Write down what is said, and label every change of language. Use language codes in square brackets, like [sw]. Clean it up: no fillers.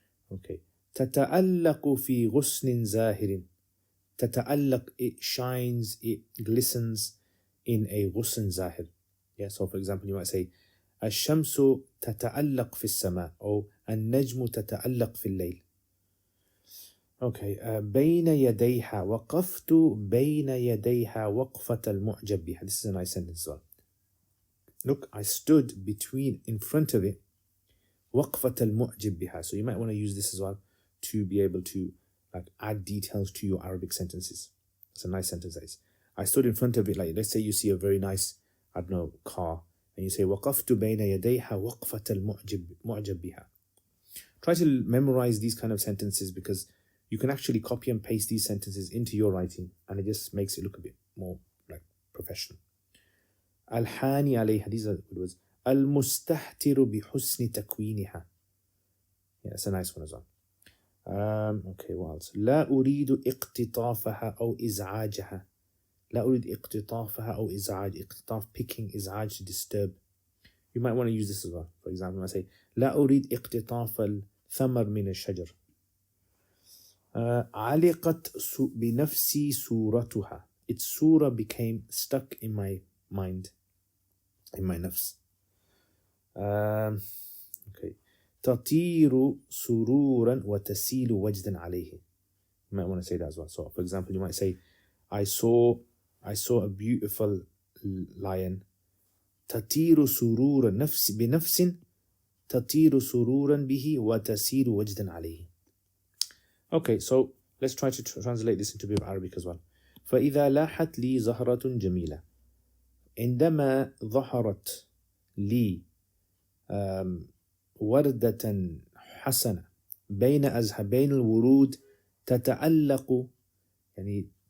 [ar] Okay. تتألق في غصن زاهر. [en] تتألق, it shines, it glistens in a غصن زاهر. Yeah, so for example, you might say الشمس تتألق في السماء, or النجم تتألق في الليل. [ar] Okay, بين يديها, وقفت بين يديها وقفة المعجب بها. [en] This is a nice sentence as well. Look, I stood in front of it, وقفة المعجب بها. So you might want to use this as well to be able to like add details to your Arabic sentences. It's a nice sentence, that is. I stood in front of it, like let's say you see a very nice, I don't know, car, and you say وقفت بين يديها وقفة المعجب بها. Try to memorize these kind of sentences, because you can actually copy and paste these sentences into your writing, and it just makes it look a bit more like professional. الحاني عليها, these are good words. [ar] المستهتر بحسن تكوينها. [en] Yeah, that's a nice one as well. Okay, what else? [ar] لا أريد اقتطافها أو إزعاجها. لا أريد اقتطافها أو إزعاج. [en] اقتطاف, picking, إزعاج, to disturb. You might want to use this as well. [ar] For example, I say لا أريد اقتطاف الثمر من الشجر. علقت بنفسي صورتها. [en] Its surah became stuck in my mind, in my nafs. Okay. [ar] تطير سرورا وتسيل وجدا عليه. [en] You might want to say that as well. So, for example, you might say, I saw a beautiful lion. [ar] تطير سرورا بنفس تطير سرورا به وتسيل وجدا عليه. [en] Okay, so let's try to translate this into a bit of Arabic as well. [ar] فإذا لاحت لي زهرة جميلة. عندما ظهرت لي وردة حسنة بين الورود تتألق, يعني